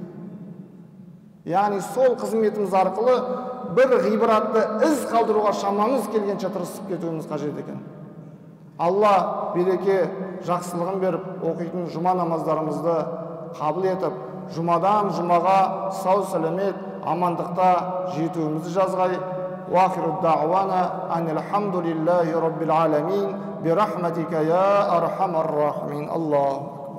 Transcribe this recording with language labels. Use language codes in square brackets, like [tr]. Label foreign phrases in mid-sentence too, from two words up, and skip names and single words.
[kk] Яғни сол қызметіміз арқылы бір ғибратты із қалдыруға шамамыз келгенше тырысып кетуіміз қажет екен. Алла береке, жақсылығын беріп, оқитын жұма намаздарымызды қабыл етіп, жұмадан жұмаға сау сәлемет, амандықта жетуімізді жазғай. [ar] وآخر دعوانا أن الحمد لله رب العالمين برحمتك يا أرحم الراحمين. Аллаху